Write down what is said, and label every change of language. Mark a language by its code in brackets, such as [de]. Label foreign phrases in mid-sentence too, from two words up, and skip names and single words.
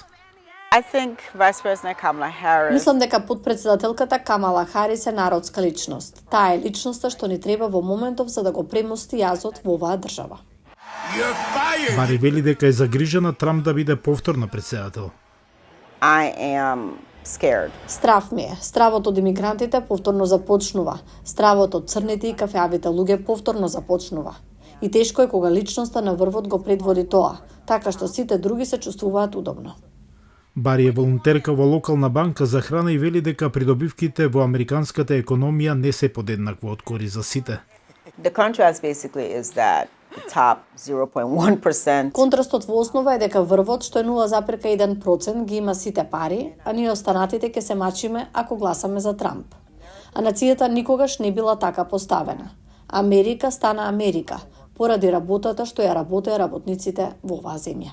[en] I think Vice President Kamala Harris. [mk] Мислам дека подпредседателката Камала Харис е народска личност. Таа е личноста што ни треба во моментов за да го премости јазот во оваа држава. Бари вели дека е загрижена Трамп да биде повторно председател. [en] I am scared. [mk] Страв ми е. Стравот од имигрантите повторно започнува. Стравот од црните и кафеавите луѓе повторно започнува. И тешко е кога личноста на врвот го предводи тоа, така што сите други се чувствуваат удобно. Бари е волонтерка во локална банка за храна и вели дека придобивките во американската економија не се подеднакво од кори за сите. [en] The contrast basically is that the top 0.1%. [mk] Контрастот во основа е дека врвот, што е 0,1%, ги има сите пари, а ние останатите ќе се мачиме ако гласаме за Трамп. А нацијата никогаш не била така поставена. Америка стана Америка, поради работата што ја работеа работниците во оваа земја.